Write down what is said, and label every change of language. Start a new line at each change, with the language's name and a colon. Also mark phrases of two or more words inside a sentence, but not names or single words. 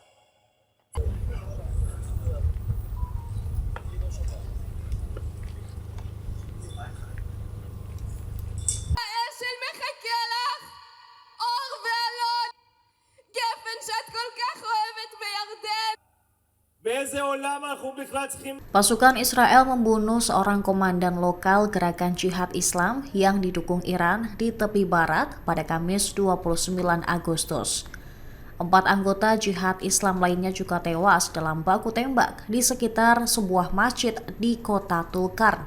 Hebrew: האשל מחכה לך, אור ואלון, גפן שאת כל כך אוהבת בירדן. באיזה עולם אנחנו בכלל צריכים...
Indonesian: Pasukan Israel membunuh seorang komandan lokal gerakan jihad Islam yang didukung Iran di tepi barat pada Kamis 29 Agustus. 4 anggota jihad Islam lainnya juga tewas dalam baku tembak di sekitar sebuah masjid di kota Tulkarm.